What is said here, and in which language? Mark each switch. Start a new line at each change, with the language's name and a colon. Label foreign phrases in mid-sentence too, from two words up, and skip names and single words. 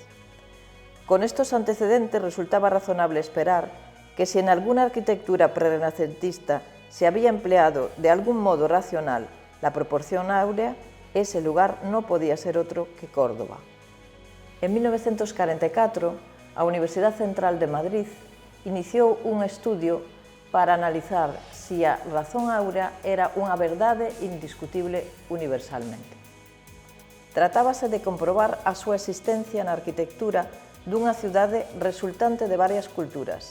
Spanish: Con estos antecedentes resultaba razonable esperar que si en alguna arquitectura prerrenacentista se había empleado de algún modo racional la proporción áurea, ese lugar no podía ser otro que Córdoba.
Galician: En 1944, a Universidad Central de Madrid iniciou un estudio para analizar si a razón áurea era unha verdade indiscutible universalmente. Tratábase de comprobar a súa existencia na arquitectura dunha cidade resultante de varias culturas.